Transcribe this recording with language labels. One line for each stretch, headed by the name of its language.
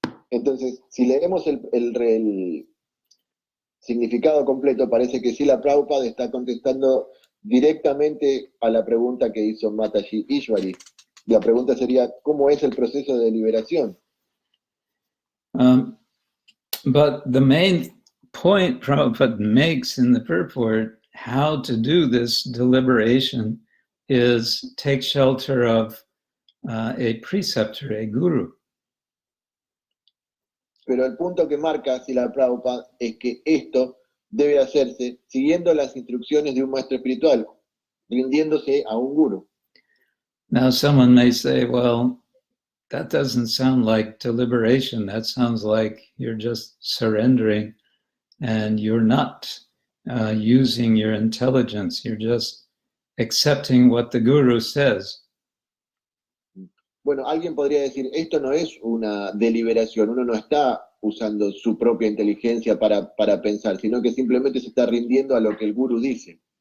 Spanish: Entonces, si leemos el significado completo, parece que Srila Prabhupada está contestando directamente a la pregunta que hizo Mataji Ishwari. La pregunta sería, ¿cómo es el proceso de liberación?
English: But the main point Prabhupada makes in the purport, how to do this deliberation, is take shelter of a preceptor, a guru.
Spanish: Pero el punto que marca Srila Prabhupada es que esto debe hacerse siguiendo las instrucciones de un maestro espiritual, rindiéndose a un guru.
English: Now someone may say, well, that doesn't sound like deliberation. That sounds like you're just surrendering and you're not using your intelligence. You're just accepting what the guru says.
Spanish: Bueno, alguien podría decir, esto no es una deliberación, uno no está usando su propia inteligencia para pensar, sino que simplemente se está rindiendo a lo que el gurú dice.